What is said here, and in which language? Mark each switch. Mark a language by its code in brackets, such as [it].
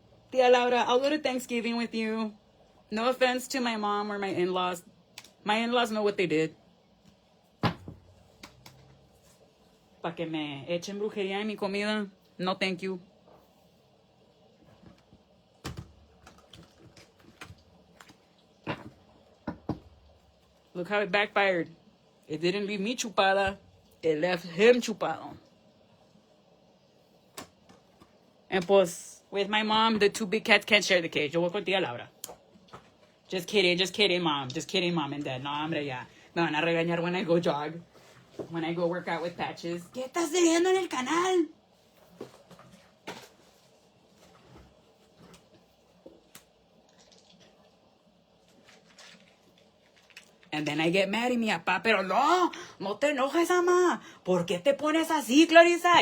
[en] Tia Laura, I'll go to Thanksgiving with you. No offense to my mom or my in-laws. My in-laws know what they did. [es] Pa' que me echen brujería en mi comida. [en] No, thank you. Look how it backfired. It didn't leave me chupada. It left him chupado. And pues, with my mom, the two big cats can't share the cage. [es] Yo voy con tía Laura. [en] Just kidding, mom. Just kidding, mom and dad. [es] No, hombre, ya. Me van a regañar [en] when I go jog. When I go work out with Patches. [es] ¿Qué estás viendo en el canal? [en] And then I get mad at [es] mi papá, pero no te enojes, mamá. ¿Por qué te pones así, Clarissa?